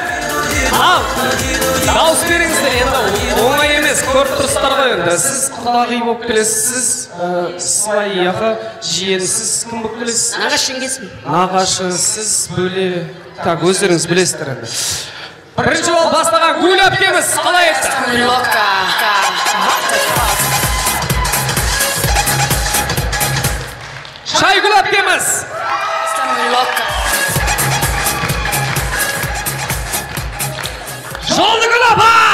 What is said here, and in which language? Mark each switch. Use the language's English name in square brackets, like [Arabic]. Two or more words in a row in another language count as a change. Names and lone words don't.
[Kazakh] Ал, дауыс беріңіздер енді оңай емес, көріп тұрсыздар ғой енді. Сіз құдағи болып келесіз, сваяға, жиенсіз кім болып келесіз? Нағашы жеңгесін. Нағашы, сіз бөле, так, өздеріңіз білесіздер енді. Бірінші болып бастаған Гүл әпкеміз қалай етті? [English] Loca. What the fuck? [Kazakh] Шайгүл әпкеміз. Loca. Жолдыгүл апа.